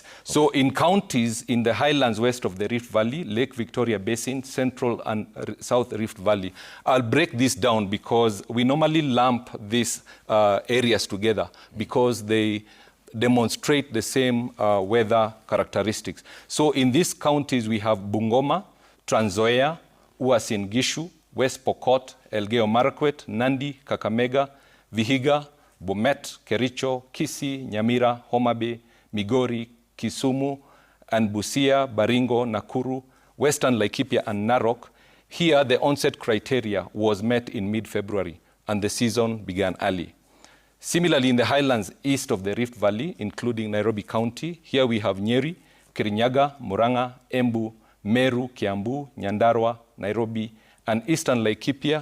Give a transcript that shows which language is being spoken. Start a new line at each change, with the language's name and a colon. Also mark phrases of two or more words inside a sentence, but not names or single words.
English: So in counties in the highlands west of the Rift Valley, Lake Victoria Basin, Central and South Rift Valley, I'll break this down because we normally lump these areas together because they demonstrate the same weather characteristics. So in these counties, we have Bungoma, Trans Nzoia, Uasin Gishu, West Pokot, Elgeyo Marakwet, Nandi, Kakamega, Vihiga, Bomet, Kericho, Kisii, Nyamira, Homa Bay, Migori, Kisumu, and Busia, Baringo, Nakuru, Western Laikipia, and Narok. Here, the onset criteria was met in mid-February, and the season began early. Similarly, in the highlands east of the Rift Valley, including Nairobi County, here we have Nyeri, Kirinyaga, Murang'a, Embu, Meru, Kiambu, Nyandarua, Nairobi, and eastern Laikipia.